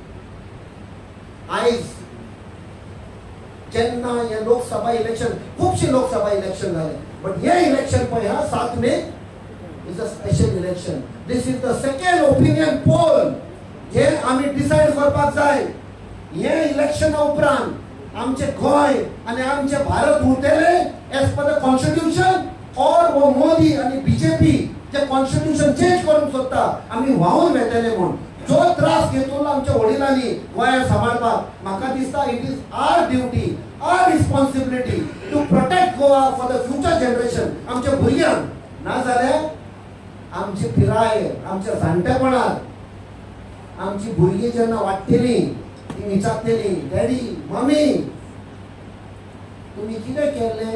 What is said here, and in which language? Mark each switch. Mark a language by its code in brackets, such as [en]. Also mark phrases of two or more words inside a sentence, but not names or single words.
[kok] आयज जेन्ना हे लोकसभा इलेक्शन, खुबशे लोकसभा इलेक्शन जाले, बट हे इलेक्शन पळय हा 7 मे [en] is a special election. This is the second opinion poll [kok] जे आमी डिसायड करपाक जाय. हे इलेक्शना उपरांत आमचे गोंय आनी आमचे भारत उरतले [en] as per the constitution, [hi] और वो [kok] मोदी आनी बीजेपी जे कॉन्स्टिट्यूशन चेंज करूंक सोदता आमी व्हांवून वेतले म्हूण जो त्रास घेतलो आमच्या वडिलांनी गोंया सांबाळपाक, म्हाका दिसता [en] it is our duty, our responsibility to protect Goa for the future generation. [kok] आमच्या भुरग्यांक नाजाल्यार आमची पिराय, आमच्या जाणटेपणांत आमची भुरगीं जेन्ना वाडटलीं ती विचारतली, डॅडी मम्मी तुम्ही कितें केलें?